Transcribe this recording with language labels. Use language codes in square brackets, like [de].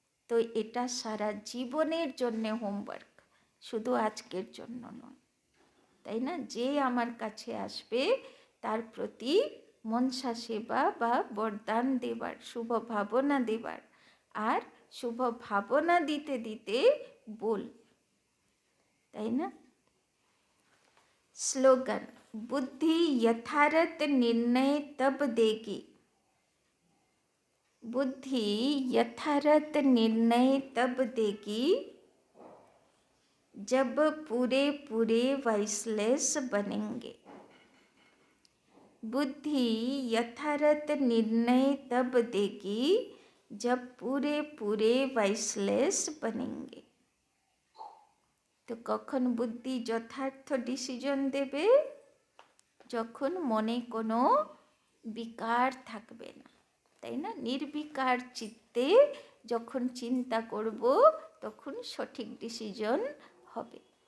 [bn] তো এটা সারা জীবনের জন্যে হোমওয়ার্ক, শুধু আজকের জন্য নয়, তাই না? যে আমার কাছে আসবে তার প্রতি মনসা সেবা বা বরদান দেবার, শুভ ভাবনা দেবার, আর শুভ ভাবনা দিতে দিতে বল, তাই না? স্লোগান, বুদ্ধি [hi] यथार्थ निर्णय तब देगी, बुद्धि यथार्थ निर्णय तब देगी जब पूरे पूरे वाइसलेस बनेंगे। बुद्धि यथार्थ निर्णय तब देगी जब पूरे पूरे वाइसलेस बनेंगे। [bn] তো কখন বুদ্ধি যথার্থ ডিসিশন দেবে, যখন মনে কোনো বিকার থাকবে না, তাই না? নির্বিকার চিত্তে যখন চিন্তা করব তখন সঠিক ডিসিশন হবে।